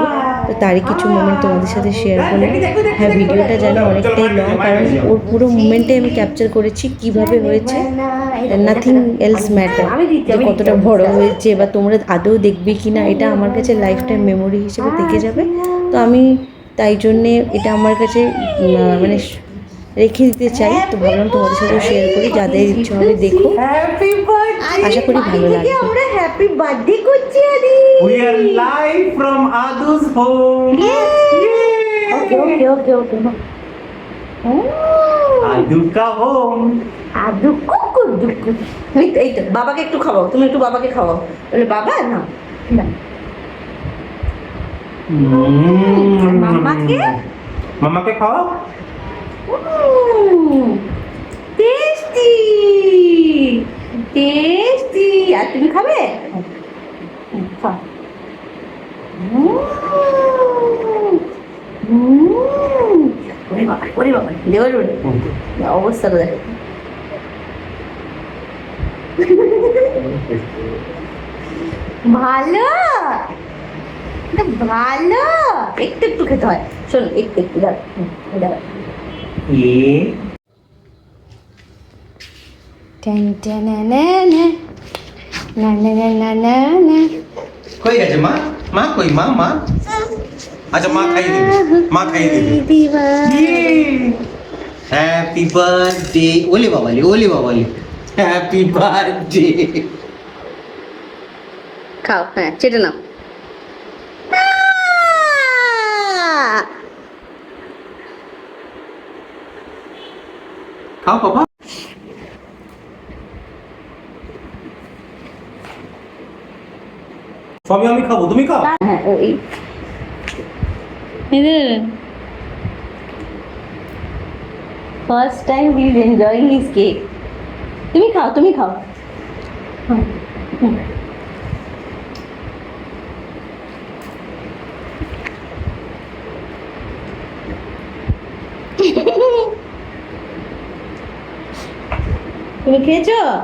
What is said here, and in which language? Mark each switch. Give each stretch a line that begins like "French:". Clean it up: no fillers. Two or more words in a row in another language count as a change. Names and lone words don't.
Bangla: তো তারই কিছু মোমেন্ট তোমাদের সাথে শেয়ার করলাম। হ্যাঁ, ভিডিওটা জানি অনেকটাই লং, কারণ ওর পুরো মুমেন্টে আমি ক্যাপচার করেছি কিভাবে হয়েছে,
English: nothing else matter,
Bangla: যে কতটা বড় হয়েছে বা তোমরা আদৌ দেখবে কি না, এটা আমার কাছে
English: life time memory
Bangla: হিসেবে থেকে যাবে। তো আমি তাই জন্যে এটা আমার কাছে মানে রেখে দিতে চাই। তো ভাবলাম তোমাদের সাথেও শেয়ার করি, যাদের ইচ্ছে হবে দেখো, আশা করি ভালো লাগবে। আমরা
English: happy birthday
Bangla: করছি আদি।
English: We are live from Adu's home.
Bangla: ওকে
Hindi: Adu ka home.
Bangla: আদু কুকু দুকু। এই তো বাবাকে একটু খাওয়াও, তুমি একটু বাবাকে খাওয়াও। বলে বাবা না মামাকে মামাকে খাও?
English: tasty tasty.
Bangla: আর তুমি খাবে? খাও। ওরে বাবা দেওয়ার অবস্থাটা দেখো। ভালো ভালো, একটু একটু খেতে হয়। শোন একটু একটু দাঁড়া। Ye. কই গেছে মা? মা কই মা? আচ্ছা মা খাই দেবি. মা খাই দেবি.
English: Happy birthday.
Bangla: ওলে বাবালি.
English: Happy birthday.
Bangla: খাও, হ্যাঁ চেটে নাও। খাও পাপা. সবই আমি খাবো, তুমি খাও। হ্যাঁ ওই
English: first time he is enjoying his cake.
Bangla: তুমি খাও। তুমি খেয়েছো?